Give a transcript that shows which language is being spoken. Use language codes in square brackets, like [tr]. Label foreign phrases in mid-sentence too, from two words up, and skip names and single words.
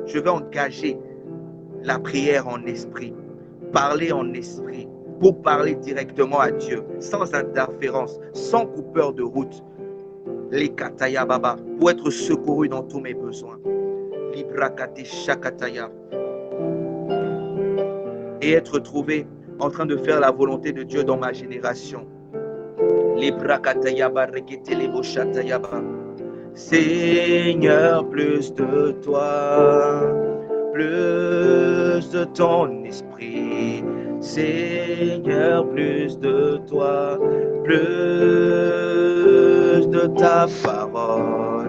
[fr] Je vais engager la prière en esprit, parler en esprit, pour parler directement à Dieu, sans interférence, sans coupeur de route. Les kataya baba, pour être secouru dans tous mes besoins. Librakate shakataya. Et être trouvé en train de faire la volonté de Dieu dans ma génération. Librakataya barekete leboshataya ba. Seigneur, plus de toi, plus de ton esprit. Seigneur, plus de toi, plus de ta parole.